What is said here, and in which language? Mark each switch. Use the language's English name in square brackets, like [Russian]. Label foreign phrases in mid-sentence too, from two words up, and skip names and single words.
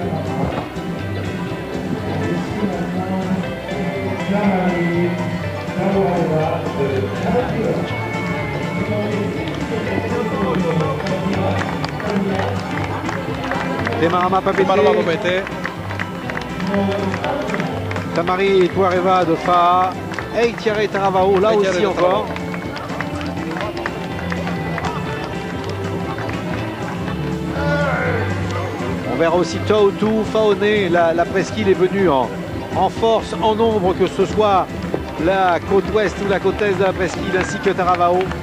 [French] Temarama Papeete. Tamari Tuareva de Fa. Eitiare Taravao, là aussi encore. On verra aussi Tautu, Faoné, la presqu'île est venue en force, en nombre, que ce soit la côte ouest ou la côte est de la presqu'île, ainsi que Taravao.